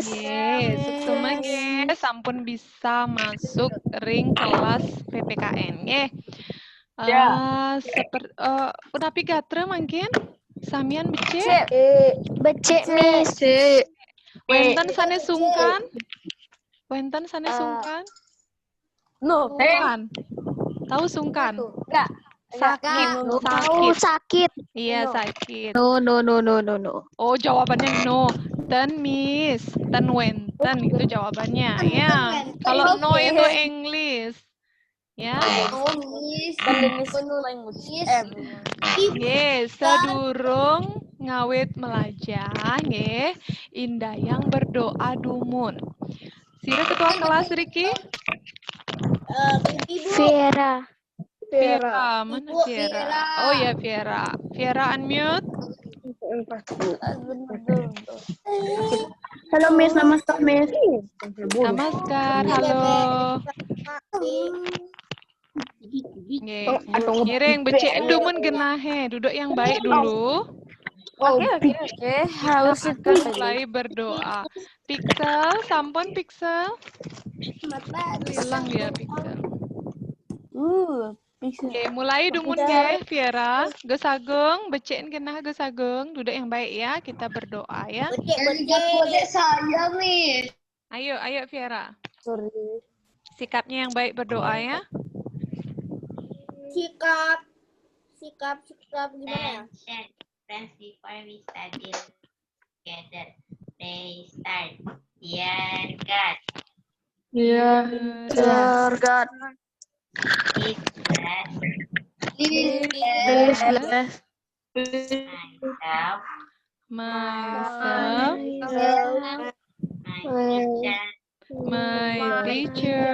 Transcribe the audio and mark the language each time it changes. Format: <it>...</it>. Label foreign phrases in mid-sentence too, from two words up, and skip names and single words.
<ban>Ye, suksema ge sampun bisa masuk ring kelas PPKN ye. Unapi gatra mungkin samian becek. Becek, Miss. Wenten sane sungkan. Wenten sane sungkan. No.</ban> <id>Sungkan. Tahu sungkan? Enggak. Sakit. Tahu sakit. Iya, sakit. No. Oh, jawabannya no. Ten Miss,</id> <ban>ten wenten</ban> <id>itu jawabannya. Ya. Kalau no itu English. Ya.</id> <ban>Yes, sedurung ngawit melajah, nggih. Indah yang berdoa dumun. Sira ketua kelas Riki?</ban> <id>Vera. Vera, mana Vera? Oh ya Vera. Vera unmute. Halo Miss, namaskar Miss. Namaskar, halo.</id> <ban>Nggih. Ngiring becik dumun genahe,</ban> <id>duduk yang baik dulu. Oke. Harus Kita akan mulai berdoa. Pixel, sampun Pixel. Hilang dia Pixel. Oke, mulai</id> <ban>dumun nggih,</ban> <id>Vera.</id> <ban>Gus Agung, becekin genah Gus Agung,</ban> <id>duduk yang baik ya. Kita berdoa ya. Saya Miss. Ayo Vera. Sorry. Sikapnya yang baik berdoa ya. Sikap gimana ya?</id> <en>Friends before we study together. They start. Dear God. Dear God. Please bless Myself, my teacher,</en>